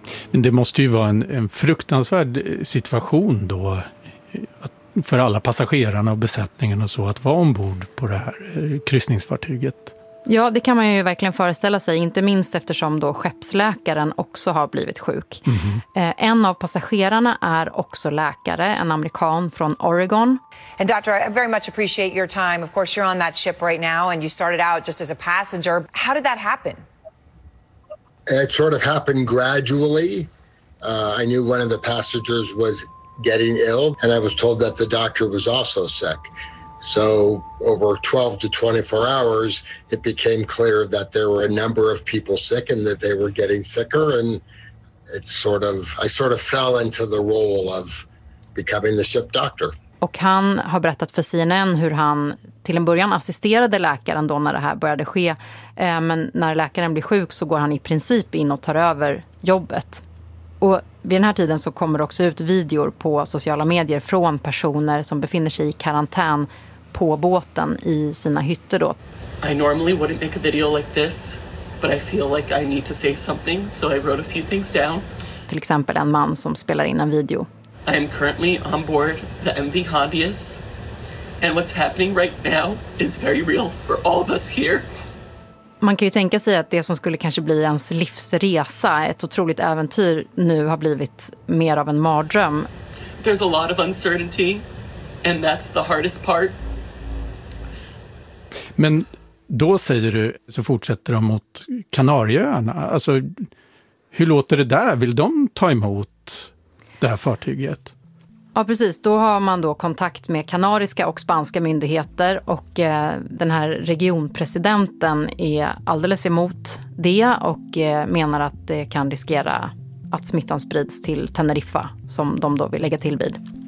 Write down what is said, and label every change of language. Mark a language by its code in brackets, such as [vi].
[sv] Men det måste ju vara en fruktansvärd situation då för alla passagerarna och besättningen och så att vara ombord på det här kryssningsfartyget. Ja, det kan man ju verkligen föreställa sig, inte minst eftersom då skeppsläkaren också har blivit sjuk. Mm-hmm. En av passagerarna är också läkare, en amerikan från Oregon. [en] And doctor, I very much appreciate your time. Of course, you're on that ship right now and you started out just as a passenger. How did that happen? It sort of happened gradually. I knew one of the passengers was getting ill and I was told that the doctor was also sick. So over 12 to 24 hours, it became clear that there were a number of people sick and that they were getting sicker. And I sort of fell into the role of becoming the ship doctor. [sv] Och han har berättat för CNN hur han till en början assisterade läkaren då när det här började ske. Men när läkaren blir sjuk så går han i princip in och tar över jobbet. Och vid den här tiden så kommer också ut videor på sociala medier från personer som befinner sig i karantän på båten i sina hytter då. [en] I normally wouldn't make a video like this, but I feel like I need to say something, so I wrote a few things down. [sv] Till exempel en man som spelar in en video. [en] I am currently on board the MV Hondius, and what's happening right now is very real for all of us here. [sv] Man kan ju tänka sig att det som skulle kanske bli ens livsresa, ett otroligt äventyr, nu har blivit mer av en mardröm. [en] There's a lot of uncertainty and that's the hardest part. [sv] Men då säger du, så fortsätter de mot Kanarieöarna. Alltså, hur låter det där? Vill de ta emot det här fartyget? Ja, precis. Då har man då kontakt med kanariska och spanska myndigheter och den här regionpresidenten är alldeles emot det och menar att det kan riskera att smittan sprids till Teneriffa som de då vill lägga till vid.